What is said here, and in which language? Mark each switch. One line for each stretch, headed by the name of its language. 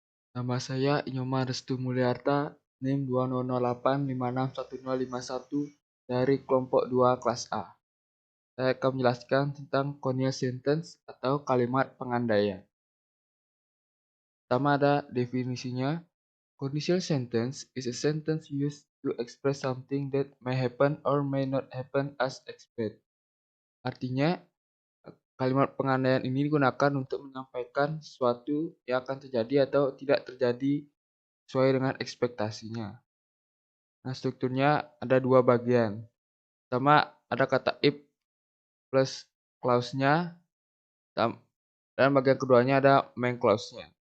Indonesian: Nama saya Inyoman Restu Mulyarta, NIM 2008561051 dari kelompok 2 kelas A. Saya akan menjelaskan tentang conditional sentence atau kalimat pengandaian. Pertama ada definisinya.
English: Conditional sentence is a sentence used to express something that may happen or may not happen as expected.
Indonesian: Artinya, kalimat pengandaian ini digunakan untuk menyampaikan sesuatu yang akan terjadi atau tidak terjadi sesuai dengan ekspektasinya. Nah, strukturnya ada dua bagian. Pertama, ada kata if plus clause-nya, dan bagian keduanya ada main clause-nya.